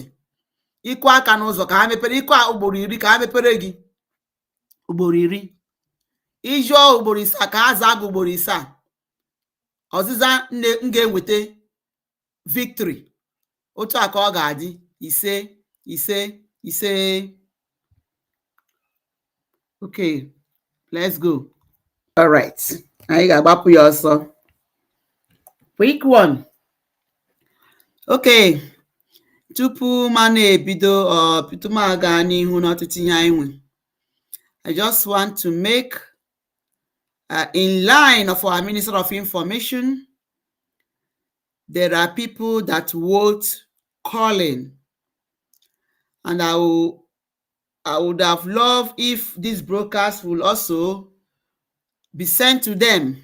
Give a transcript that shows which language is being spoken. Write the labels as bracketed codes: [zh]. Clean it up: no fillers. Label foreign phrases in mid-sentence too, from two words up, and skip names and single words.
[ig] Ịkụ aka n'ụzọ ka ha mepere, ịkụ ugboro 10 ka ha mepere gị ugboro 10. Ịjụọ ugboro 7 ka ha zaa gị ugboro 7. Ọzịza m ga-enweta victory. Otu a ka ọ ga-adị. 5 5 5. [en] Okay, let's go. All right, [ig] anyị ga-agbapụ ya ọsọ. [en] Quick one. [ig] Okay, tupu ma na-ebido tupu m aga n'ihu n'ọtụtụ ihe anyị nwe, [en] I just want to make in line of our Minister of Information, there are people that vote calling, and I would have loved if this broadcast will also be sent to them.